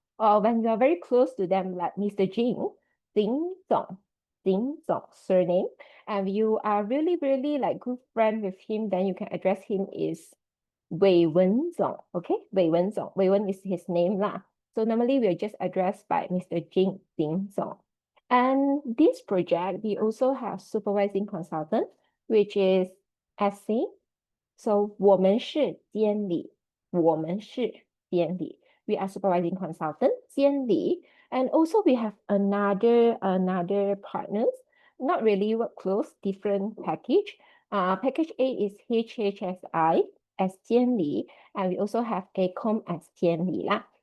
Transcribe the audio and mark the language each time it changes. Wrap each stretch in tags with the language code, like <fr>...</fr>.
<en>Or when you are very close to them, like Mr. Jing, Ding Zong surname, and you are really like good friend with him, then you can address him is Wei Wen Zong. Okay, Wei Wen Zong. Wei Wen is his name lah. So normally we're just addressed by Mr. Jing Ding Zong. And this project, we also have supervising consultant, which is SC.</en> <zh>So 我们是监理，我们是监理。</zh> <en>We are supervising consultant, 监理. And also we have another partners, not really work close, different package. Package A is HHSI as 监理, and we also have ACOM as 监理啦.</en>